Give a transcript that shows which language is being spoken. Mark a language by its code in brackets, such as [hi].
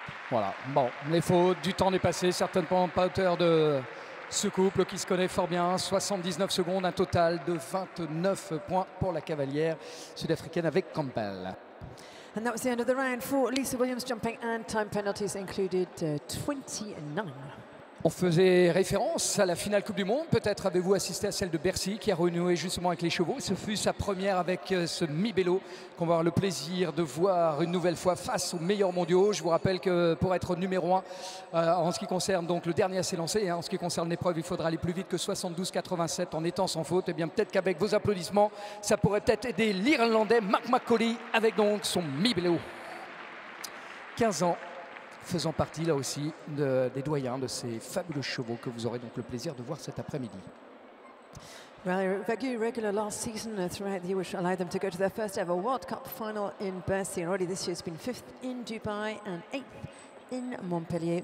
[fr] Voilà, bon, les fautes, du temps n'est passé, certainement pas à hauteur de ce couple qui se connaît fort bien. 79 secondes, un total de 29 points pour la cavalière sud-africaine avec Campbell. [en] And that was the end of the round for Lisa Williams jumping, and time penalties included 29. [fr] On faisait référence à la finale Coupe du Monde. Peut-être avez-vous assisté à celle de Bercy qui a renoué justement avec les chevaux. Ce fut sa première avec ce Mi-Bello qu'on va avoir le plaisir de voir une nouvelle fois face aux meilleurs mondiaux. Je vous rappelle que pour être numéro 1 en ce qui concerne donc le dernier à s'élancer, en ce qui concerne l'épreuve, il faudra aller plus vite que 72,87 en étant sans faute. Et bien peut-être qu'avec vos applaudissements, ça pourrait peut-être aider l'Irlandais Mark McCauley avec donc son Mi-Bello. 15 ans. Faisant partie là aussi des doyens de ces fabuleux chevaux que vous aurez donc le plaisir de voir cet après-midi. [en] Very regular last season throughout the year, which allowed them to go to their first ever World Cup final in Bercy. And already this year it's been 5th in Dubai and 8th in Montpellier.